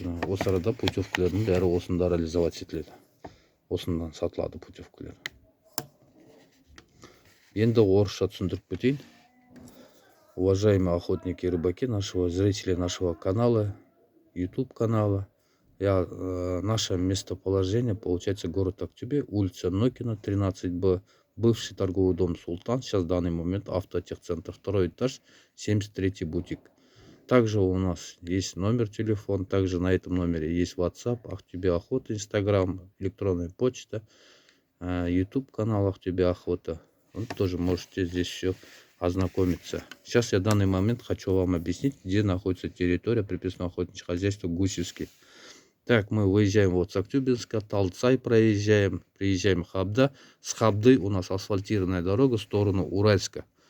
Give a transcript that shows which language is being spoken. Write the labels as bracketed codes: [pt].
[kk] Осы арада путевкілердің бәрі осында реализовать етіледі. Осындан сатылады путевкілер. Енді орысша түсіндіріп кетейін. [ru] Уважаемые охотники и рыбаки, зрители нашего канала, YouTube канала. Наше местоположение получается город Ақтөбе, улица Нокина, 13Б, бывший торговый дом Султан, сейчас в данный момент автотехцентр, 2 этаж, 73-й бутик. Также у нас есть номер телефона, также на этом номере есть WhatsApp, Ақтөбе охота, Instagram, электронная почта, YouTube канал Ақтөбе охота. Вы тоже можете здесь все ознакомиться. Сейчас я в данный момент хочу вам объяснить, где находится территория приписного охотничьего хозяйства Гусевский. Так, мы выезжаем вот с Актюбинска, Талдысай приезжаем Хабда. С Хабды у нас асфальтированная дорога в сторону Уральска.